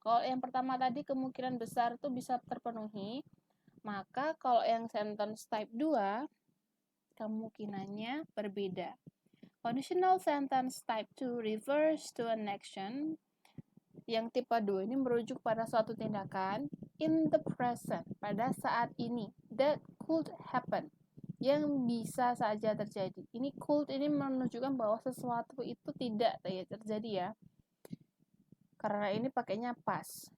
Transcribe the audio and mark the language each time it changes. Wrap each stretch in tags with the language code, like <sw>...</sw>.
<id>Kalau yang pertama tadi kemungkinan besar itu bisa terpenuhi, maka kalau yang sentence type 2 kemungkinannya berbeda.</id> <en>Conditional sentence type 2 refers to an action.</en> <id>Yang tipe 2 ini merujuk pada suatu tindakan</id> <en>in the present,</en> <id>pada saat ini,</id> <en>that could happen,</en> <id>yang bisa saja terjadi. Ini could ini menunjukkan bahwa sesuatu itu tidak terjadi ya. Karena ini pakainya past.</id>